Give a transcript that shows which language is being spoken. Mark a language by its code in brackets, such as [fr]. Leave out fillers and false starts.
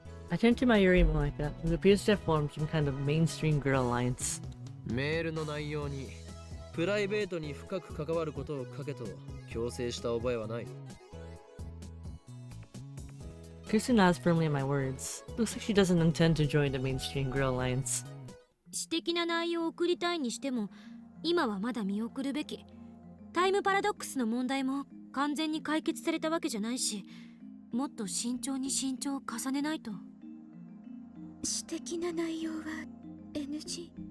[en] I turn to my Yuri Moeka, who appears to have formed some kind of mainstream girl alliance. [ja] メールの内容にプライベートに深く関わることを書けと強制した覚えはない。 [en] Kirsten nods firmly at my words. Looks like she doesn't intend to join the mainstream Girl Alliance. [ja] 私的な内容を送りたいにしても今はまだ見送るべき。タイムパラドックスの問題も完全に解決されたわけじゃないし、もっと慎重に慎重を重ねないと。私的な内容は NG。